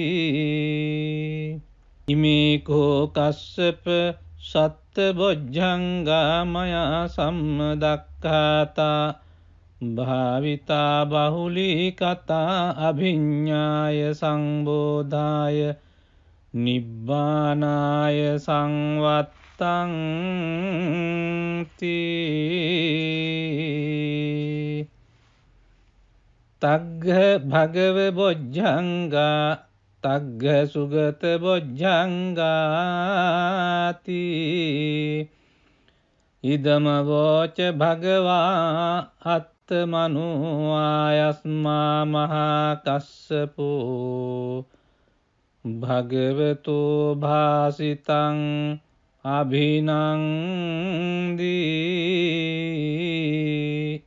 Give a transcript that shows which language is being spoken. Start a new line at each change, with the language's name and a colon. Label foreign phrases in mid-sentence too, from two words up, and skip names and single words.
Pali: ඉමේකෝ කස්සප සත්බොජ්ජංගා මයා සම්මදක්ඛාතා භාවිතා බහුලී කතා අභිඤ්ඤාය සංබෝධාය නිබ්බානාය සංවත්තං තී. තග්ග භගව බොජ්ජංගා තග්ග සුගත බොජ්ජංගාති. ඉදම වෝච භගවා අත්තමනුආයස්මා මහා කස්සපෝ භගවතු භාසිතං අභිනන්දී.